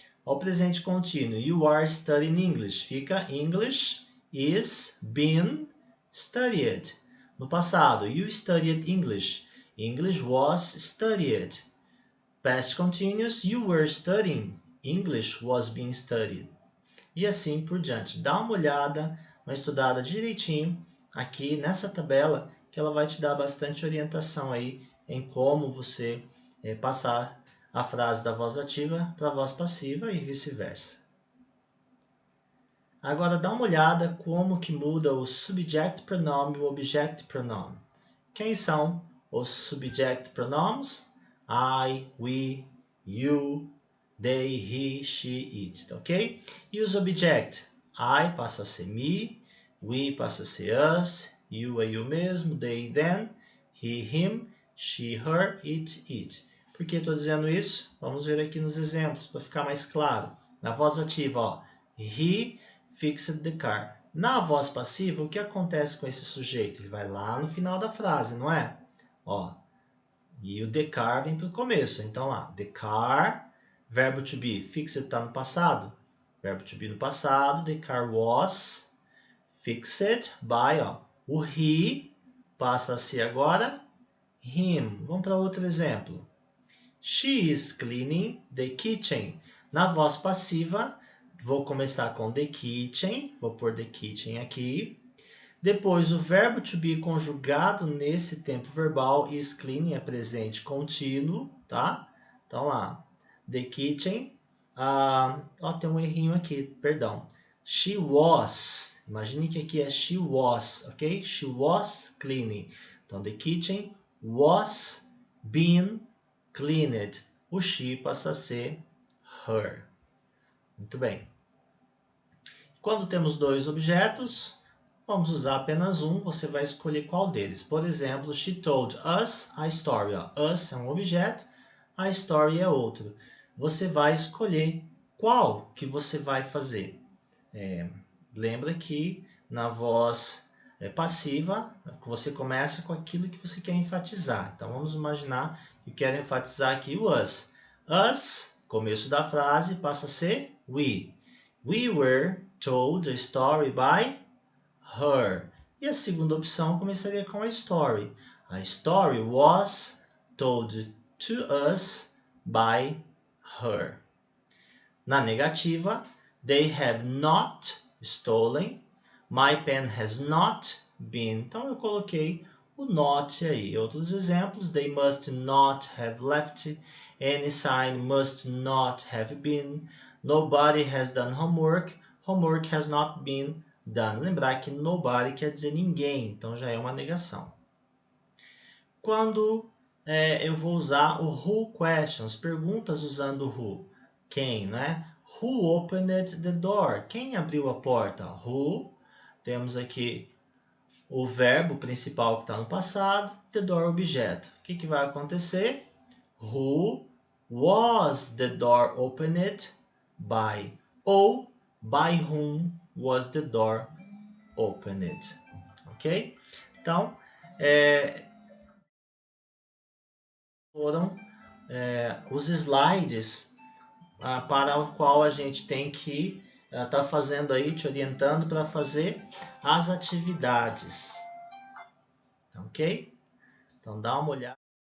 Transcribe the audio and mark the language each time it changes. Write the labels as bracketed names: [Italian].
[Portuguese] Ao presente contínuo, [English] you are studying English, fica English is being studied. [Portuguese] No passado, [English] you studied English. English was studied. Past continuous, you were studying. English was being studied. [Portuguese] E assim por diante. Dá uma olhada, uma estudada direitinho aqui nessa tabela, que ela vai te dar bastante orientação aí em como você passar a frase da voz ativa para a voz passiva e vice-versa. Agora dá uma olhada como que muda o subject pronoun e o object pronoun. Quem são os subject pronoun's? I, we, you, they, he, she, it, ok? E os object? I passa a ser me, we passa a ser us, you é you mesmo, they, them, he, him, she, her, it. Por que estou dizendo isso? Vamos ver aqui nos exemplos para ficar mais claro. Na voz ativa, ó, [English] he fixed the car. [Portuguese] Na voz passiva, o que acontece com esse sujeito? Ele vai lá no final da frase, não é? Ó, e o the car vem para o começo. Então lá, the car, verbo to be, fixed está no passado. Verbo to be no passado, [English] the car was fixed by, [Portuguese] ó, o he passa a ser agora him. Vamos para outro exemplo. [English] She is cleaning the kitchen. [Portuguese] Na voz passiva, vou começar com the kitchen. Vou pôr the kitchen aqui. Depois, o verbo to be conjugado nesse tempo verbal is cleaning, é presente contínuo, tá? Então lá, the kitchen. Tem um errinho aqui, perdão. She was. Imagine que aqui é she was, ok? [English] She was cleaning. [Portuguese] Então, [English] the kitchen was being cleaned. [Portuguese] O she passa a ser her. Muito bem. Quando temos dois objetos, vamos usar apenas um, você vai escolher qual deles. Por exemplo, [English] she told us a story. [Portuguese] Us é um objeto, a story é outro. Você vai escolher qual que você vai fazer. Lembra que na voz passiva, você começa com aquilo que você quer enfatizar. Então, vamos imaginar que quero enfatizar aqui o us. Us, começo da frase, passa a ser we. [English] We were told a story by her. [Portuguese] E a segunda opção começaria com a story. [English] A story was told to us by her. [Portuguese] Na negativa, [English] they have not stolen. My pen has not been. [Portuguese] Então eu coloquei o not aí. Outros exemplos, [English] they must not have left. Any sign must not have been. Nobody has done homework. Homework has not been done. [Portuguese] Lembrar que nobody quer dizer ninguém, então já é uma negação. Quando eu vou usar o who questions, perguntas usando who. Quem, né? [English] Who opened the door? [Portuguese] Quem abriu a porta? Who. Temos aqui o verbo principal que está no passado, the door objeto. O que vai acontecer? [English] Who was the door opened by? Ou by whom was the door opened? Ok? [Portuguese] Então, foram os slides para o qual a gente tem que estar fazendo aí, te orientando para fazer as atividades. Ok? Então dá uma olhada.